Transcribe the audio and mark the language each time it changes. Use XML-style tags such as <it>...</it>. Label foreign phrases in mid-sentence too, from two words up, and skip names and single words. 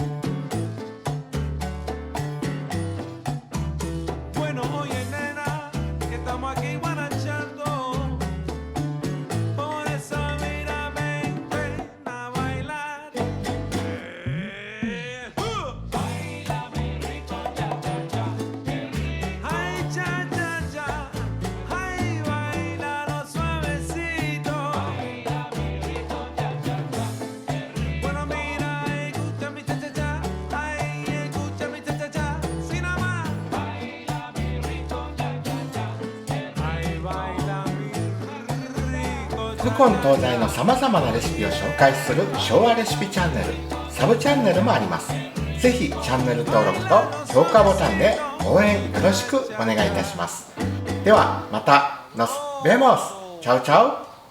<es>Bueno, oye nena, que estamos aquí guarachando, por esa mira ven a bailar. Baila mi rico cha cha cha. Ay, cha, cha, cha, ay, bailalo suavecito. Baila mi rico, cha, cha, cha, qué rico. Bueno, mira, escucha mi cha, cha, cha, ay, escucha mi cha, cha, cha, sin nada más. Baila mi rico, cha, cha, cha, qué rico. Ay, baila mi rico, cha,</es> <ja>古今東西のさまざまなレシピを紹介する昭和レシピチャンネル、サブチャンネルもあります。ぜひチャンネル登録と評価ボタンで応援よろしくお願いいたします。ではまた、</ja> <es>nos vemos! chau chau</es>